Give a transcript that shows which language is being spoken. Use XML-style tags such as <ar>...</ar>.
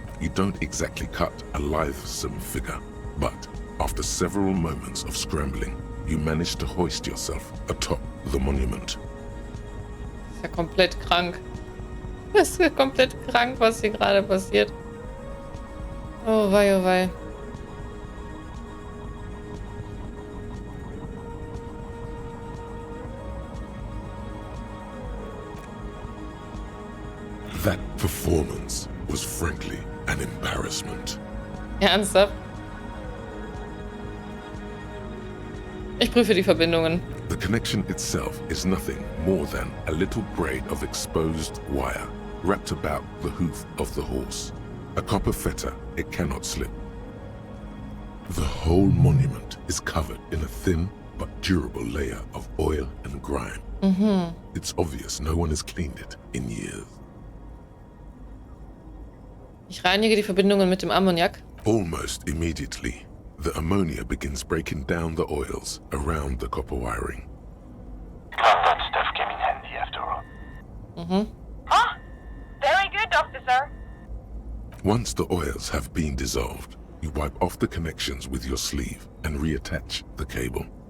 <en>You don't exactly cut a lithesome figure, but after several moments of scrambling, you manage to hoist yourself atop the monument.</en> <de>Ist ja komplett krank. Das ist ja komplett krank, was hier gerade passiert. Oh wei, oh wei.</de> <en>That performance was frankly an embarrassment.</en> <de>Ernsthaft? Ich prüfe die Verbindungen.</de> <en>The connection itself is nothing more than a little braid of exposed wire wrapped about the hoof of the horse. A copper fetter, it cannot slip. The whole monument is covered in a thin but durable layer of oil and grime. It's obvious no one has cleaned it in years.</en> <de>Ich reinige die Verbindungen mit dem Ammoniak.</de> <en>Almost immediately, the ammonia begins breaking down the oils around the copper wiring. Glad that stuff came in handy after all. Huh? Very good, officer. Once the oils have been dissolved, you wipe off the connections with your sleeve and reattach the cable.</en>